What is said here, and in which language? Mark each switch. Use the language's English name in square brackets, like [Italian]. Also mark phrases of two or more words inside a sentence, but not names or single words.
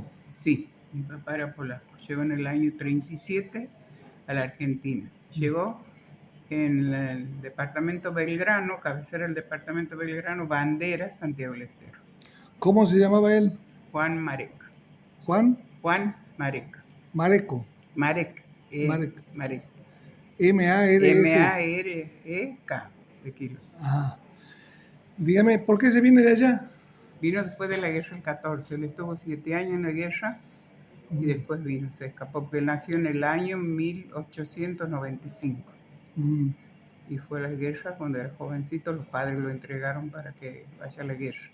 [Spanish] Sí, mi papá era polaco. Llegó en el año 37 a la Argentina. Llegó en el departamento Belgrano, cabecera del departamento Belgrano, Bandera, Santiago del Estero. ¿Cómo se llamaba él? Juan Marek. Juan Juan Marek. Mareco. Marek. Marek. Marek. M-A-R-S. Marek de Quirós. Ajá. Dígame, ¿por qué se viene de allá? Vino después de la guerra el 14. Él estuvo 7 años en la guerra y después vino, se escapó, porque él nació en el año 1895. Y fue a la guerra cuando era jovencito, los padres lo entregaron para que vaya a la guerra.